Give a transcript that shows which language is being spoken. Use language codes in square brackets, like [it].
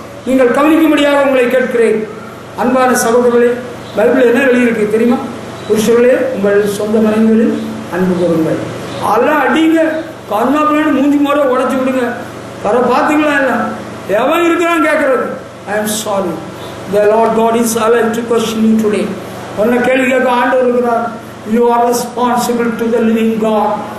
[ta] நீங்கள் கவனிக்கும்படியாக உங்களை கேட்கிறேன். அன்பான சகோதரர்களே, பைபிள் என்ன எழுதியிருக்கு தெரியுமா? புருஷர்களே, உங்கள் சொந்த மனைவிகளில் அன்பு கூறுங்கள். அதெல்லாம் அடிங்க, கண்ணா பின்னாடி மூஞ்சி முறை உடச்சி விடுங்க. வர பார்த்துங்களா? இல்லை எவன் இருக்கிறான் கேட்கறது? [en] I am sorry, the Lord God is alive to question you today. [ta] உன்னை கேள்வி கேட்க ஆண்டவர் இருக்கிறார். [en] You are responsible to the living God.